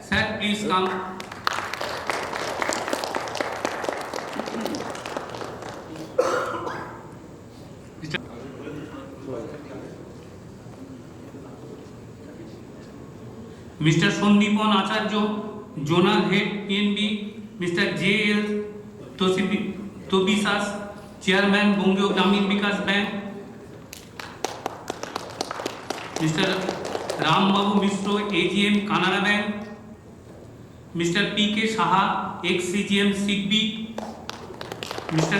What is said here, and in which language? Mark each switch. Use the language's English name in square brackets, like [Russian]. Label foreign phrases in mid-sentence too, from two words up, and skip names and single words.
[English] Sir, please come. Mr. Sondipon Acharya, Zonal Head PNB, Mr. J.L. Tobisas, Chairman Bongyo Gramin Vikas Bank, Mr. Ram Babu Mishro, AGM Canara Bank, Mr. P.K. Saha, ex-CGM SIGB, Mr.